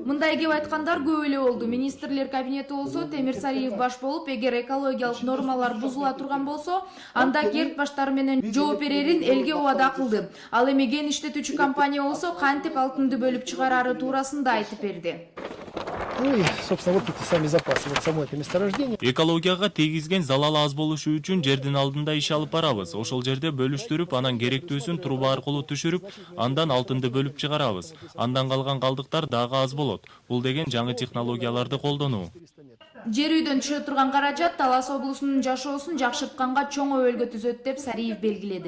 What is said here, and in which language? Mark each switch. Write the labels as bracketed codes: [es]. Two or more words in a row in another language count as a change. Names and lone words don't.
[ky] Мындай кеп айткандар көп эле болду. Министрлер кабинети болсо Темирсариев баш болуп, эгер экологиялык нормалар бузула турган болсо, анда керт баштары менен жооп берерин элге убада кылды. Ал эми кен иштетүүчү компания болсо кантип алтынды бөлүп чыгарары туурасында айтып берди. [ru] Ну и, собственно, вот эти сами запасы, вот само это месторождение. [ky] Экологияга тийгизген залал аз болушу үчүн жердин алдында иш алып барабыз. Ошол жерде бөлүштүрүп, анан керектүүсүн труба аркылуу түшүрүп, андан алтынды бөлүп чыгарабыз. Андан калган калдыктар дагы аз болот. Бул деген жаңы технологияларды колдонуу. Жер үйдөн түшө турган каражат Талас облусунун жашоосун жакшыртканга чоң өбөлгө түзөт деп Сариев белгиледи.